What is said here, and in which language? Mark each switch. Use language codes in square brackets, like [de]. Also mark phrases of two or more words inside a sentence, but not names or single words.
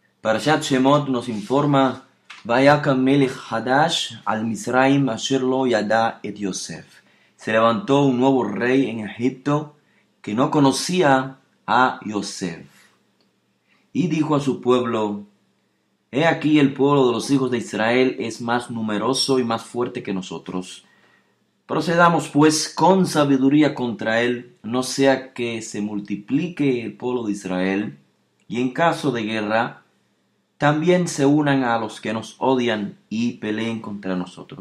[he] Parashat Shemot [es] nos informa, [he] ויקם מלך חדש על מצרים אשר לא ידע את יוסף. [es] Se levantó un nuevo rey en Egipto que no conocía a Yosef. Y dijo a su pueblo, he aquí el pueblo de los hijos de Israel es más numeroso y más fuerte que nosotros. Procedamos pues con sabiduría contra él, no sea que se multiplique el pueblo de Israel, y en caso de guerra, también se unan a los que nos odian y peleen contra nosotros.